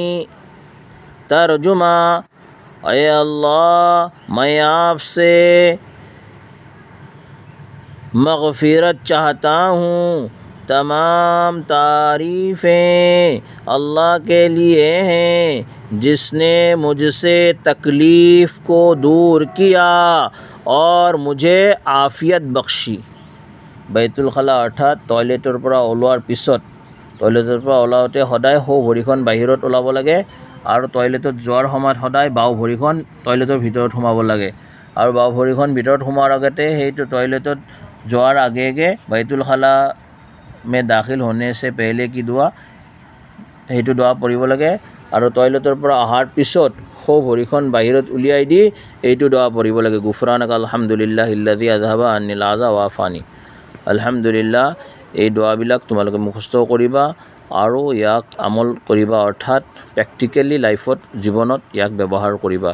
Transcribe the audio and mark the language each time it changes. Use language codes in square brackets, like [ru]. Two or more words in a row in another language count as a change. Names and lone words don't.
[ur] ترجمہ: اے اللہ، میں آپ سے مغفرت چاہتا ہوں۔ تمام تعریفیں اللہ کے لیے ہیں جس نے مجھ سے تکلیف کو دور کیا اور مجھے عافیت بخشی۔ بیت الخلاء [as] অৰ্থাৎ টয়লেটৰ পৰা ওলোৱাৰ পিছত টয়লেটৰ পৰা ওলাওঁতে সদায় সোঁ ভৰিখন বাহিৰত ওলাব লাগে আৰু টয়লেটত যোৱাৰ সময়ত সদায় বাওঁ ভৰিখন টয়লেটৰ ভিতৰত সোমাব লাগে আৰু বাওঁ ভৰিখন ভিতৰত সোমোৱাৰ আগতে সেইটো টয়লেটত যোৱাৰ আগে আগে [ur] بیت الخلاء میں داخل ہونے سے پہلے کی دعا [as] সেইটো দোৱা পঢ়িব লাগে আৰু টয়লেটৰ পৰা অহাৰ পিছত সোঁ ভৰিখন বাহিৰত উলিয়াই দি এইটো দোৱা পঢ়িব লাগে। [ar] غفرانك الحمد لله الذي أذهب عني الأذى وعافاني. [as] আলহামদুলিল্লাহ, এই দোৱাবিলাক তোমালোকে মুখস্থ কৰিবা আৰু ইয়াক আমল কৰিবা, অৰ্থাৎ [en] practically life [as] জীৱনত ইয়াক ব্যৱহাৰ কৰিবা।